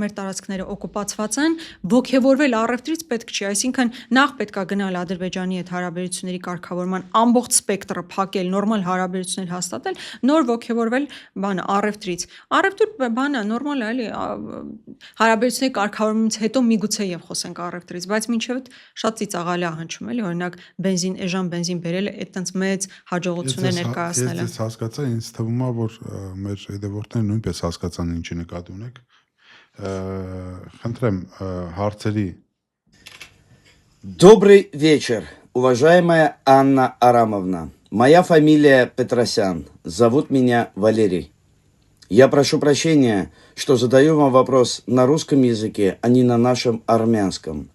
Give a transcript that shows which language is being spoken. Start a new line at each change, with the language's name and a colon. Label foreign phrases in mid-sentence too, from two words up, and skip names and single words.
Armenian: մեր տարածքները օկուպացված են, ոգևորվել առևտրից պետք չի, այսինքն նախ պետք է գնալ Ադրբեջանի հետ հարաբերությունների կարգավորման ամբողջ սպեկտրը փակել, նորմալ հարաբերություններ հաստատել, նոր ոգևորվել առևտրից։ Առևտուր բանը նորմալ է, էլի, հարաբերությունների կարգավորումից հետո միգուցե եւ խոսենք առևտրից, բայց մինչեւ շատ ծիծաղալի է հնչում, էլի, օրինակ էժան բենզին բերելը այդտենց մեծ հաջողություններ ներկայացնելը։ Ես հասկացա, ինձ թվում է, որ մեր հետևորդները նույնպես հասկացան ինչի նկատի ունեք։ Խնդրեմ, հարցերի
Russian: Добрый вечер, уважаемая Анна Арамовна. Моя фамилия Петросян. Зовут меня Валерий. Я прошу прощения, что задаю вам вопрос на русском языке, а не на нашем армянском.